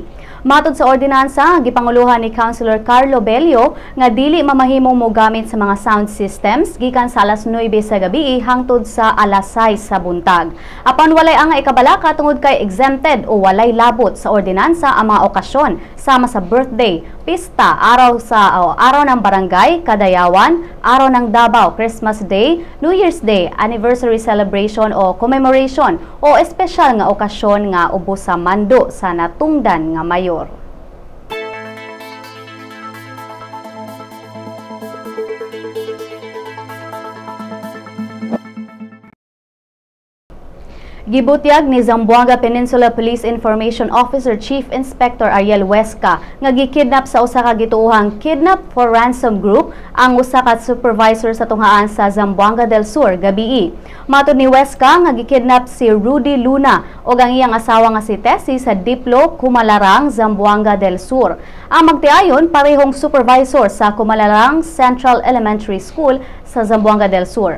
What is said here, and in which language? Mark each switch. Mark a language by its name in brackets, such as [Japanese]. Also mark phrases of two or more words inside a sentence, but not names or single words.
[Cebuano] Matod sa ordinansa, gipanguluhan ni Councilor Carlo Bello nga dili mamahimong mogamit sa mga [English] sound systems [Cebuano] gikan sa alas 9 sa gabi hangtod sa alas 6 sa buntag. Apan walay ang ikabalaka tungod kay exempted o walay labot sa ordinansa ang mga okasyon sama sa birthday, pista, araw ng barangay, kadayawan, araw ng Davao, Christmas Day, New Year's Day, [English] anniversary celebration [Cebuano] o commemoration o espesyal nga okasyon nga ubos sa mando sa natungdan nga mayor. Gibutyag ni Zamboanga Peninsula Police Information Officer Chief Inspector Ariel Huesca nga gikidnap sa usa ka gituohang [English] kidnap for ransom group [Cebuano] ang usa ka supervisor sa tunghaan sa Zamboanga del Sur gabii. Matod ni Huesca nga gikidnap si Rudy Luna ug ang iyang asawa nga si Tessie sa Diplo, Kumalarang, Zamboanga del Sur. Ang magtiayon parehong supervisor sa Kumalarang Central Elementary School sa Zamboanga del Sur.